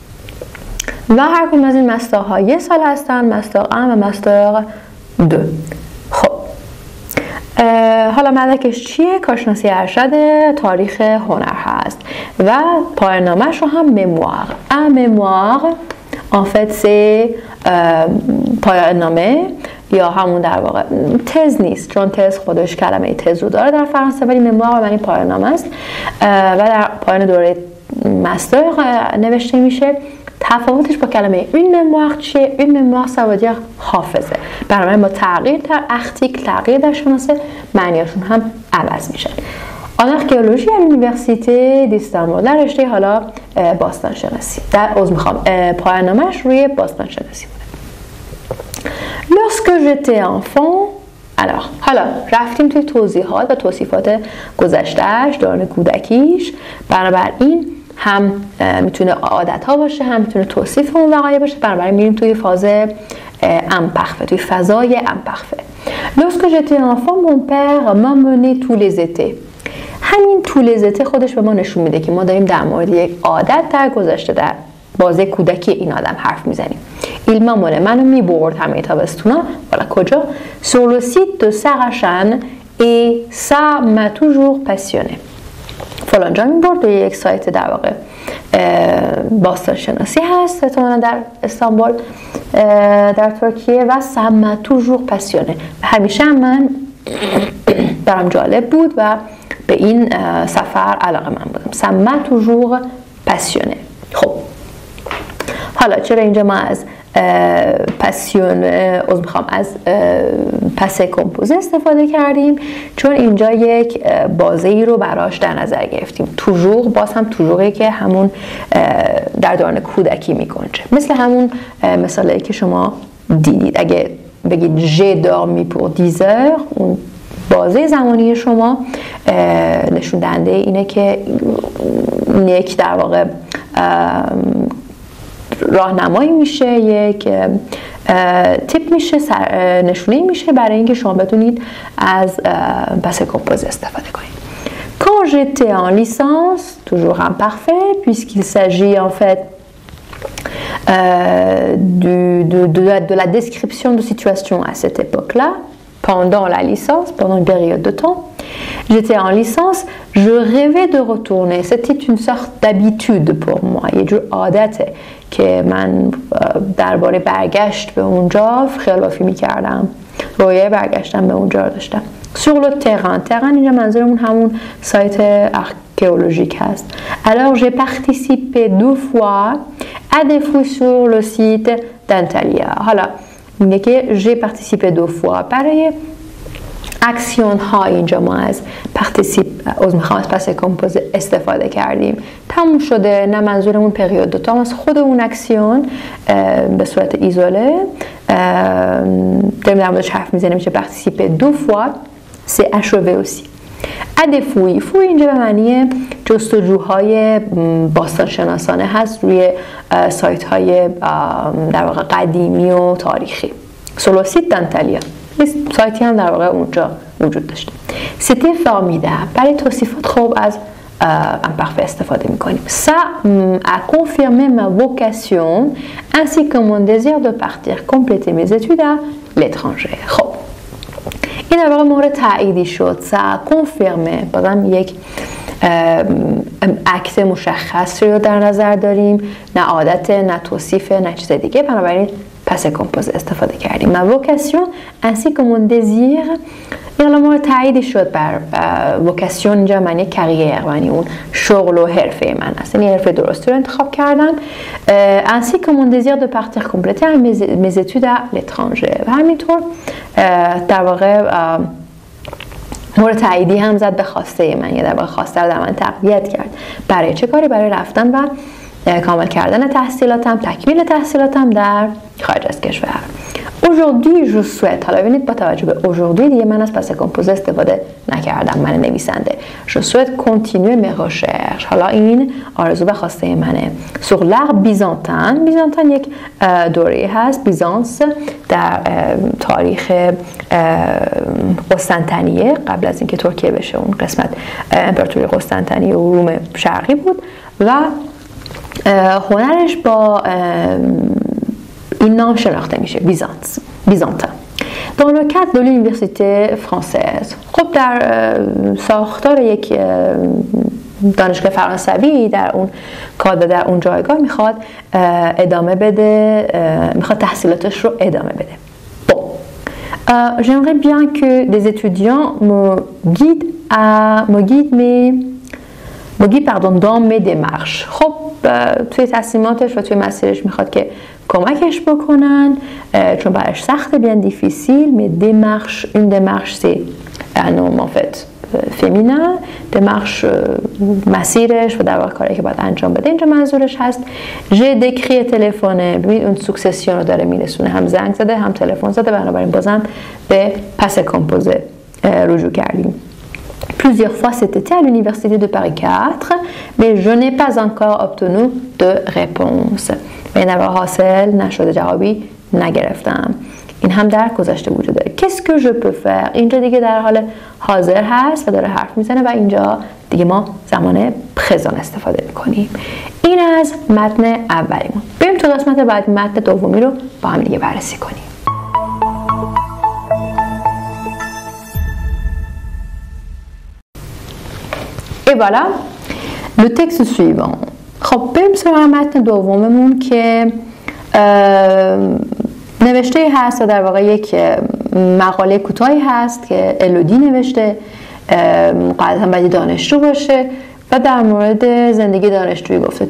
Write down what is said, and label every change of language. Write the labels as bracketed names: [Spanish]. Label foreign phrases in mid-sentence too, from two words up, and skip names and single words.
[Persian] و هر کدوم از این مسترها 1 سال هستن، مستر 1 و مستر 2. خب حالا مدرکش چیه؟ کارشناسی ارشد تاریخ هنر هست و پایان‌نامه‌ش رو هم مموار. مموار [French] en fait c'est [Persian] پایان نامه یا همون در واقع تز نیست، چون تز خودش کلمه تز رو داره در فرانسه، ولی مموار معنی پایان نامه است و در پایان دوره مستر نوشته میشه. تفاوتش با کلمه اون مموار چیه؟ اون مموار [French] ça veut dire [Persian] حافظه. برای با تغییر در اختیک، تغییر در شناسه، معنیشون هم عوض میشن. [French] En archéologie à l'université d'Istanbul [Persian] در رشته حالا باستان شناسی. در پایان نامه‌اش روی باستان شناسی بوده. [French] Lorsque j'étais enfant، [Persian] حالا رفتیم توی توضیحات و توصیفات گذشته‌اش، دوران کودکیش. بنابراین هم میتونه عادت‌ها باشه، هم میتونه توصیف اون وقایع باشه. بنابراین میریم توی فاز امپرفه، توی فضای امپرفه. [French] Lorsque j'étais enfant mon père m'emmenait tous les étés. [Persian] همین طول زته خودش به ما نشون میده که ما داریم در مورد یک عادت در گذشته در بازه کودکی این آدم حرف میزنیم. [French] Il m'emmenait، [Persian] منو میبرد همه تابستونا. حالا کجا؟ [French] Sur le site de Sarachan et ça m'a toujours passionné. [Persian] فلانجا میبرد به یک سایت در واقع باستان شناسی هست احتمالاً در استانبول در ترکیه و [French] ça m'a toujours passionné. [Persian] همیشه من برام جالب بود و به این سفر علاقه من بودم. [French] ça m'a toujours passionné. [Persian] خب حالا چرا اینجا ما از از پس کمپوزه استفاده کردیم؟ چون اینجا یک بازه ای رو براش در نظر گرفتیم. توژور باز هم توژوری که همون در دوران کودکی میگنجه، مثل همون مثالی که شما دیدید. اگه بگید [French] j'ai dormi pour 10 heures، [Persian] اون بازه زمانی شما نشون دهنده اینه که یک در واقع راهنمایی میشه، یک تیپ میشه، نشونه میشه برای اینکه شما بتونید از پس کمپوزه استفاده کنید. [French] Quand j'étais en licence, toujours imparfait puisqu'il s'agit en fait de la description de situation à cette époque-là. Pendant la licence, pendant une période de temps, j'étais en licence, je rêvais de retourner. C'était une sorte d'habitude pour moi. [Persian] یه جور عادته که من درباره برگشت به اونجا خیال بافی میکردم. رویه برگشتم به اونجا داشتم. [French] Sur le terrain [Persian] اینجا منظورمون همون سایت archéologique هست. [French] Alors j'ai participé 2 fois à des fouilles sur le site d'Antalya. [Persian] حالا میگه که [French] j'ai participé 2 fois. [Persian] برای اکسیون ها اینجا ما از پس کمپوزه استفاده کردیم. تموم شده، نه منظورمون پریود دو تا، از خود اون اکسیون به صورت ایزوله داریم در موردش حرف میزنیم. [French] میشه participer 2 fois c'est achevé aussi. [Persian] ادفوی فوی اینجا به معنی جستجوهای باستان شناسانه هست روی سایت های در واقع قدیمی و تاریخی. [French] sur le site d'Antalya [Persian] سایتی هم در واقع اونجا وجود داشته. [French] C'était formidable. [Persian] برای توصیفات خوب از imparfait استفاده میکنیم. [French] Ça a confirmé ma vocation ainsi que mon désir de partir compléter mes études à l'étranger. [Persian] خب این در واقع مورد تاییدی شد. [French] Ça a confirmé [Persian] بازم یک عکس مشخص رو در نظر داریم، نه عادت، نه توصیف، نه چیز دیگه، بنابراین پس کمپوزه استفاده کردیم. [French] ma vocation ainsi que mon désir [Persian] این مورد تاییدی شد بر vocation. اینجا معنی کریر، معنی اون شغل و حرفه من است، یعنی حرفه درستی رو انتخاب کردم. [French] ainsi que mon désir de partir compléter mes études à l'étranger [Persian] و همینطور در واقع مورد تاییدی هم زد به خواسته من، یا در واقع خواسته رو در من تقویت کرد. برای چه کاری؟ برای رفتن و کامل کردن تحصیلاتم، تکمیل تحصیلاتم در خارج از کشور. [French] Aujourd'hui je souhaite، [Persian] حالا ببینید با توجه به aujourd'hui دیگه من از پس کمپوزه استفاده نکردم، من نویسنده. [French] je souhaite continuer mes recherches، [Persian] حالا این آرزو و خواسته منه. [French] sur l'art byzantin، [Persian] بیزانتین یک دوره هست، بیزانس در تاریخ قسطنطنیه قبل از اینکه ترکیه بشه اون قسمت امپراتوری قسطنطنیه و روم شرقی بود و هنرش با این نام شناخته میشه، بیزانتین. [French] dans le cadre de l'université française. [Persian] خب در ساختار یک دانشگاه فرانسوی در اون کادر، در اون جایگاه میخواد ادامه بده، میخواد تحصیلاتش رو ادامه بده. [French] bon j'aimerais bien que des étudiants me guident dans mes démarches. [Persian] خب توی تصمیماتش و توی مسیرش میخواد که کمکش بکنن، چون برایش سخته، [French] bien difficile, mais démarche, une démarche c'est un nom en fait féminin. [Persian] démarche مسیرش و در واقع کاری که باید انجام بده اینجا منظورش هست. [French] j'ai décrit [Persian] تلفونه، ببینید اون سوکسسیون رو داره میرسونه، هم زنگ زده هم تلفن زده، بنابراین بازم به پس کمپوزه رجوع کردیم. [French] Plusieurs fois cet été à l'université de Paris 4, mais je n'ai pas encore obtenu de réponse. [Persian] این در واقع حاصل نشده، جوابی نگرفتم. این هم در گذشته وجود داره. [French] Qu'est-ce que je peux faire؟ [Persian] اینجا دیگه در حال حاضر هست و داره حرف میزنه و اینجا دیگه ما زمان présent استفاده میکنیم. این از متن اولیمون. بریم تو قسمت بعد متن دومی رو با هم دیگه بررسی کنیم. [French] Et voilà le texte suivant. [Persian] خب بریم سراغ متن دوممون که نوشته هست و در واقع یک مقاله کوتاهی هست که الودی نوشته، قاعدتا باید دانشجو باشه و در مورد زندگی دانشجویی گفته.